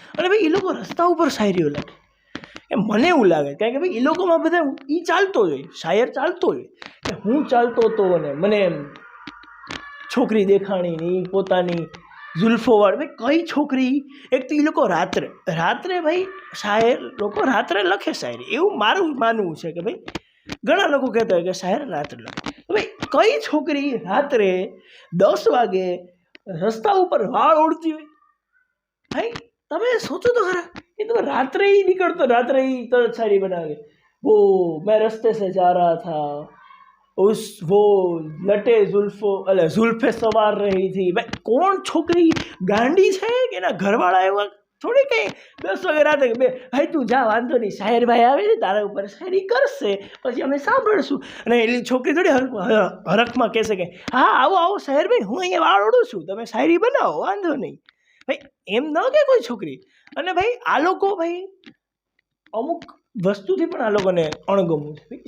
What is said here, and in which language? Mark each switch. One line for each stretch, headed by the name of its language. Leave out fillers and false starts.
Gujarati: અને ભાઈ એ લોકો રસ્તા ઉપર શાયરીઓ લખે. મને એવું લાગે કારણ કે ભાઈ એ લોકોમાં બધા એ ચાલતો જ હોય, શાયર ચાલતો હોય, કે હું ચાલતો હતો ને મને એમ છોકરી દેખાણી ને એ પોતાની ઝુલ્ફોવાળ. ભાઈ કઈ છોકરી? એક તો એ લોકો રાત્રે ભાઈ શાયર લોકો રાત્રે લખે શાયરી, એવું મારું માનવું છે. કે ભાઈ ઘણા લોકો કહેતા હોય કે શાયર રાત્રે લખે. ભાઈ કઈ છોકરી રાત્રે 10 વાગે રસ્તા ઉપર વાળ ઓળતી હોય? ભાઈ તમે સોચો તો ખરા, એ તમે રાત્રે ही निकलतो, रात्रे ही तरत शायरी बनावे,
Hindi: वो मैं रास्ते से जा रहा था, वो लटे जुल्फे सवार रही थी.
Gujarati: भाई કોણ છોકરી ગાંડી છે કે એના ઘરવાળા એવા થોડી કંઈ 10 વાગે રાતે ભાઈ તું જા વાંધો નહીં, શાયરભાઈ આવે છે તારા ઉપર શાયરી કરશે, પછી અમે સાંભળશું. અને એલી છોકરી થોડી હરખમાં કહેશે કે હા આવો આવો શાયરભાઈ, હું અહીંયા વાળ ઓળું છું, તમે શાયરી બનાવો, વાંધો નહીં. ભાઈ એમ ન કે કોઈ છોકરી. અને ભાઈ આ લોકો ભાઈ અમુક વસ્તુથી પણ આ લોકોને અણગમવું છે.